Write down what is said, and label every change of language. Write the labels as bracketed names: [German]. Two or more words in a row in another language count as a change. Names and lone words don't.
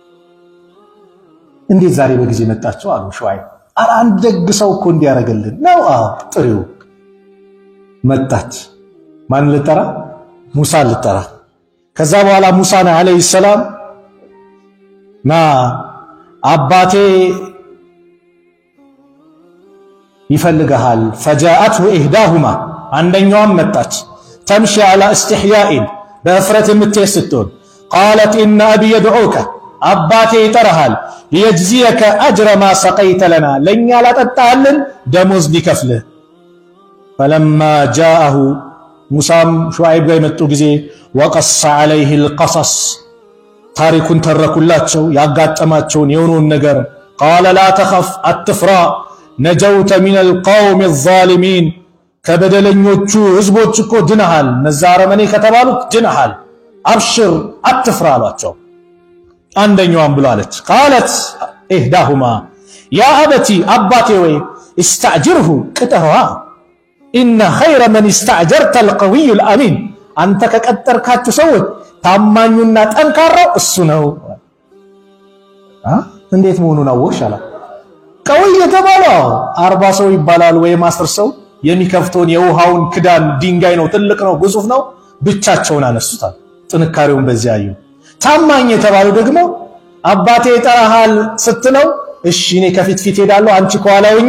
[Amharic] እንዴት ዛሬ በጊዜ መጣቸው አሉ ሹዓይብ አንድ ደግ ሰው እኮ እንዲያረጋልን ነው ጥሪው መጣች ማን ልጠራ ሙሳ ልጠራ ከዛ በኋላ ሙሳ [Arabic] عليه السلام [Amharic] ና አባቴ ይፈልጋል [Arabic] فجاءته احداهما [Amharic] አንደኛዋም መጣች [Arabic] تمشي على استحياء [Amharic] በእፍረት የምትስተውን [Arabic] قالت ان ابي يدعوك [Amharic] አባቴ ይጠራሃል [Arabic] ليجزيك اجر ما سقيت لنا [Amharic] ለኛ ላጠጣልን ደሞዝ ሊከፍልህ [Arabic] فلما جاءه [Amharic] ሙሳም ሹዓይብ ጋር መጡ ጊዜ [Arabic] وقص عليه القصص [Amharic] ታሪኩን ተረኩላቸው ያጋጠማቸውን የሆነውን ነገር [Arabic] قال لا تخف التفرا نجوت من القوم [Amharic] الظالمين ከበደለኞቹ ህዝቦች እኮ ድነሃል ነዛረመኔ ከተባሉት ድነሃል አብሽር አትፍራ አሏቸው አንደኛውም ብሎ አለች [Arabic] قالت احداهما يا ابتي [Amharic] አባቴ ወይ استاجره ቅጠረዋ [Arabic] ان خير من استاجرت القوي الامين [Amharic] አንተ ከቀጠርካቸው ሰዎች ታማኙና ጠንካራው እሱ ነው እንዴት መሆኑን አወቅሻላ ቀውይ የተባለው 40 ሰው ይባላል ወይ 10 ሰው የሚከፍተውን የውሃውን ክዳን ድንጋይ ነው ትልቅ ነው ግዙፍ ነው ብቻቸውን አነሱታል ጥንካሬውን በዚያ አዩ ታማኝ የተባለው ደግሞ አባቴ ይጠራሃል ስትለው እሺ እኔ ከፊት ሄዳለሁ አንቺ ከኋላ ሆኜ